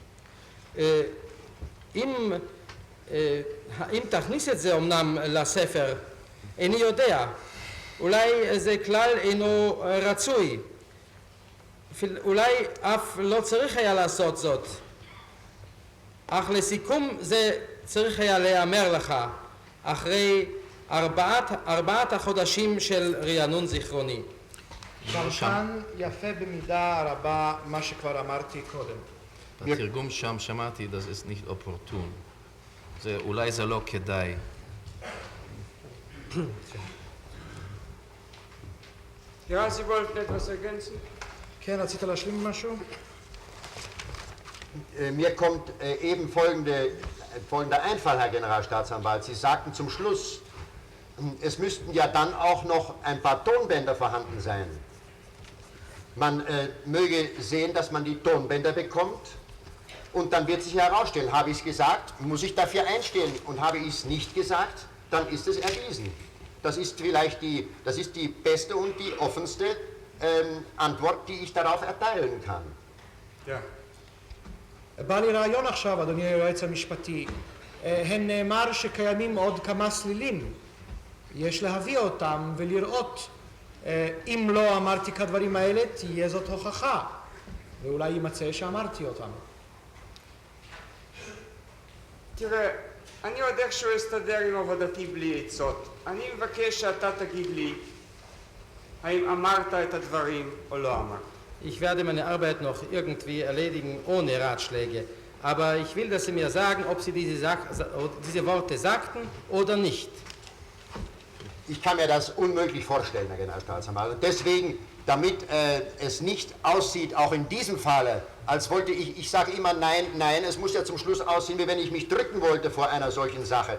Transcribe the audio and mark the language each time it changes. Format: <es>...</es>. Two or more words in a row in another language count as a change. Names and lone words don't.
<he>אם תכניס את זה אמנם לספר, איני יודע, אולי זה כלל אינו רצוי, אולי אף לא צריך היה לעשות זאת, אך לסיכום זה צריך היה להיאמר לך אחרי ארבעת החודשים של רענון זיכרוני. גם כאן יפה במידה רבה מה שכבר אמרתי קודם. בתרגום שם שמעתי,</he> <de>das ist nicht opportun.</de> <he>אולי זה לא כדאי.</he> <de>Ja, Sie wollten etwas ergänzen?</de> <he>כן, רצית להשלים משהו?</he> <de>Mir kommt eben folgende folgender Einfall, Herr Generalstaatsanwalt. Sie sagten zum Schluss, es müssten ja dann auch noch ein paar Tonbänder vorhanden sein. Man möge sehen, dass man die Tonbänder bekommt und dann wird sich herausstellen, habe ich es gesagt, muss ich dafür einstehen und habe ich es nicht gesagt, dann ist es erwiesen. Das ist vielleicht die beste und die offenste Antwort, die ich darauf erteilen kann. Ja.</de> <he>בא לי רעיון עכשיו, אדוני היועץ המשפטי. הן נאמר שקיימים עוד כמה סלילים. יש להביא אותם ולראות. אם לא אמרתי כדברים האלה, תהיה זאת הוכחה. ואולי יימצא שאמרתי אותם. תראה, אני עוד איכשהו אסתדר עם עבודתי בלי עצות. אני מבקש שאתה תגיד לי האם אמרת את הדברים או לא אמרת.</he> <de>Ich werde meine Arbeit noch irgendwie erledigen ohne Ratschläge. Aber ich will, dass Sie mir sagen, ob Sie diese Worte sagten oder nicht. Ich kann mir das unmöglich vorstellen, Herr Generalstaatsanwalt. Und deswegen, damit es nicht aussieht, auch in diesem Falle, als wollte ich sage immer nein, nein, es muss ja zum Schluss aussehen, wie wenn ich mich drücken wollte vor einer solchen Sache.</de>